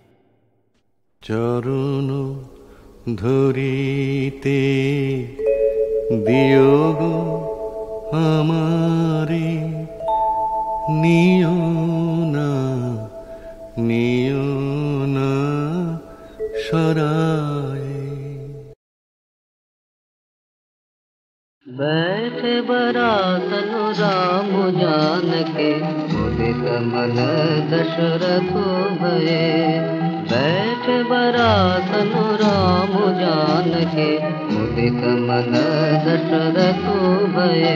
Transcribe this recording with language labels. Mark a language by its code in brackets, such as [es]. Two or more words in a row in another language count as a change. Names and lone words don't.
[bn] চরণ ধরিতে দিও গো আমারে, নিও না সরায়। [awa] बैठे बरातन राम जान के, उदित मन दशरथ भये। बैठे बरातन राम जान के, उदित मन दशरथ भये।